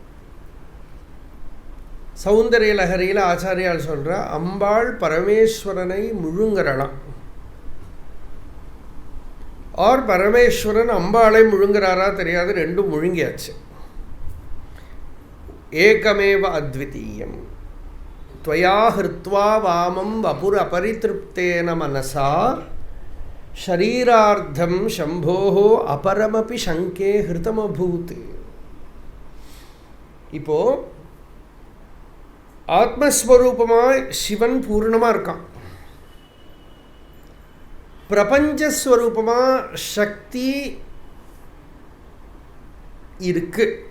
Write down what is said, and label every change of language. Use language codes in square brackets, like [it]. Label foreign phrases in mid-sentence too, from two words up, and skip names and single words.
[ta] சௌந்தரிய லஹரியில் ஆச்சாரியால் சொல்கிறா, அம்பாள் பரமேஸ்வரனை முழுங்குறலாம், ஆர் பரமேஸ்வரன் அம்பாளை முழுங்குறாரா தெரியாது, ரெண்டும் முழுங்கியாச்சு. [sa] एकमेव अद्वितीयम् त्वया हृत्वा वामं वपुर अपरितृप्तेन मनसा शरीरार्धं शंभोः अपरमपि शंके हृतमभूत्. [ta] இப்போ ஆத்மஸ்வரூபமாக சிவன் பூர்ணமாக இருக்கான், பிரபஞ்சஸ்வரூபமாக சக்தி இருக்கு.